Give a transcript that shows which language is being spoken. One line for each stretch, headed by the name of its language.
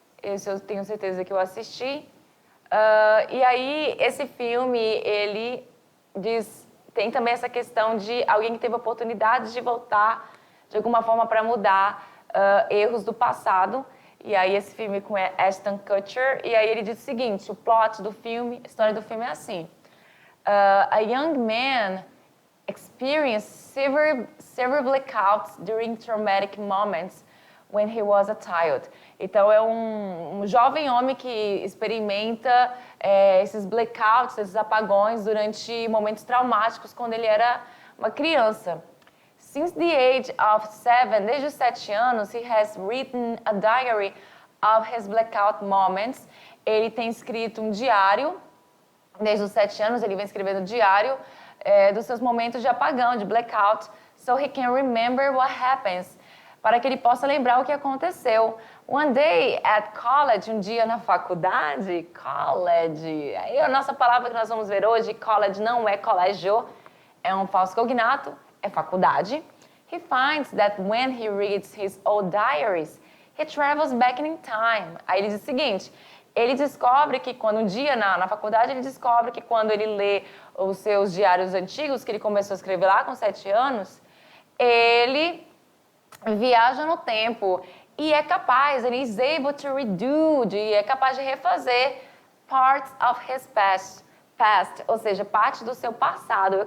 Portuguese: Esse eu tenho certeza que eu assisti. E aí, esse filme, ele tem também essa questão de alguém que teve a oportunidade de voltar, de alguma forma, para mudar erros do passado. E aí, esse filme com Ashton Kutcher. E aí, ele diz o seguinte, o plot do filme, a história do filme é assim.
English: A young man experienced severe blackouts during traumatic moments when he was a child.
Portuguese: Então, é um jovem homem que experimenta esses blackouts, esses apagões durante momentos traumáticos quando ele era uma criança.
English: Since the age of 7,
Portuguese: desde os 7 anos,
English: he has written a diary of his blackout moments.
Portuguese: Ele tem escrito um diário, desde os 7 anos ele vem escrevendo diário dos seus momentos de apagão, de blackout,
English: so he can remember what happens,
Portuguese: para que ele possa lembrar o que aconteceu.
English: One day at college,
Portuguese: um dia na faculdade, college, aí a nossa palavra que nós vamos ver hoje, college não é colégio, é um falso cognato, é faculdade.
English: He finds that when he reads his old diaries, he travels back in time.
Portuguese: Aí ele diz o seguinte, ele descobre que quando um dia na faculdade, ele descobre que quando ele lê os seus diários antigos, que ele começou a escrever lá com 7 anos, ele viaja no tempo e é capaz, ele
English: is able to redo,
Portuguese: é capaz de refazer
English: parts of his past,
Portuguese: ou seja, parte do seu passado.